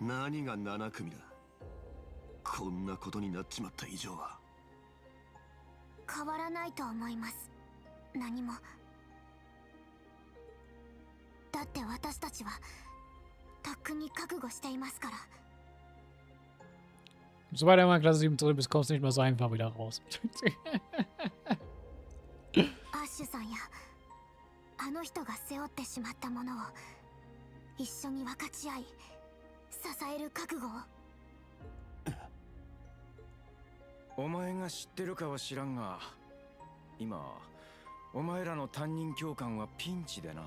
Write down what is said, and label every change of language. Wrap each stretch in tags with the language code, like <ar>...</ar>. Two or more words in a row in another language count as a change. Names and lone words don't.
<ja>何が7組だ。こんなことになっちまった以上は。変わらないと思います。何も。だって私たちはとっくに覚悟していますから。</ja> <de>Sobald er mal in Klasse 7 drin ist, kommst du nicht mehr so einfach wieder raus.</de> <ja>アッシュさんやあの人が背負ってしまったものを一緒に分かち合い、支える覚悟を。お前が知ってるかは知らんが、今お前らの担任教官はピンチでな。</ja>